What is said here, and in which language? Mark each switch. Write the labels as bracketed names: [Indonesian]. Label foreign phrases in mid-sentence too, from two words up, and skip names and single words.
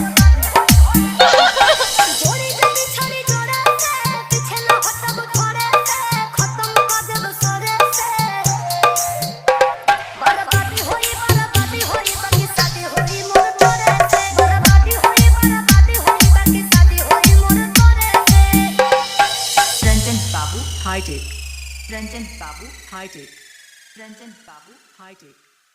[Bhojpuri] जोड़ी जदी छड़ी जोड़ा से पीछे न हटब थोड़े से खत्म कर देब सरे से बर्बादी होई बाकी शादी होई मोर तोरे से बर्बादी होई बाकी शादी होई मोर तोरे से [English] Ranjan Babu, hide it. Ranjan Babu, hide it. Ranjan Babu, hide it.